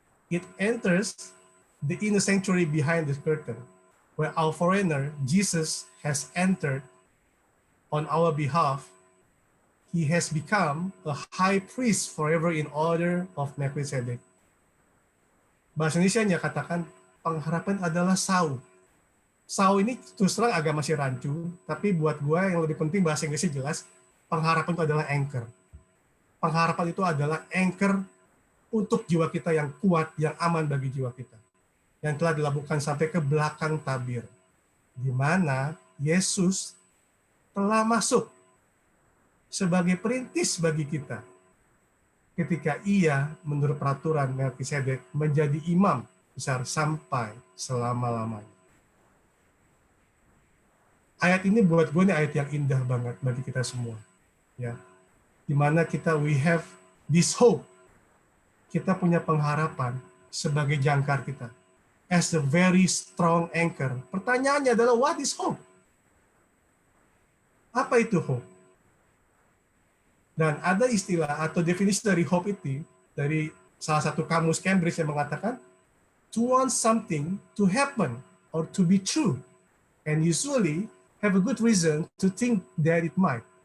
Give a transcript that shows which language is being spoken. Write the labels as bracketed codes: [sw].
[en] It enters the inner sanctuary behind the curtain, where our foreigner, Jesus, has entered on our behalf. He has become a high priest forever in order of Melchizedek. [id] Bahasa Indonesia-nya katakan, pengharapan adalah sau. Sau ini terus terang agak masih rancu, tapi buat gue yang lebih penting bahasa Inggrisnya jelas, pengharapan itu adalah anchor. Pengharapan itu adalah anchor untuk jiwa kita yang kuat, yang aman bagi jiwa kita. Yang telah dilakukan sampai ke belakang tabir. Di mana Yesus telah masuk sebagai perintis bagi kita. Ketika ia menurut peraturan Melchizedek menjadi imam besar sampai selama-lamanya. Ayat ini buat gue nih ayat yang indah banget bagi kita semua. Ya. Di mana kita [en] we have this hope. [id] Kita punya pengharapan sebagai jangkar kita. [en] As a very strong anchor. [id] Pertanyaannya adalah, [en] what is hope? [id] Apa itu hope? Dan ada istilah atau definisi dari hope itu, dari salah satu kamus Cambridge yang mengatakan, [en] to want something to happen or to be true, and usually have a good reason to think that it might.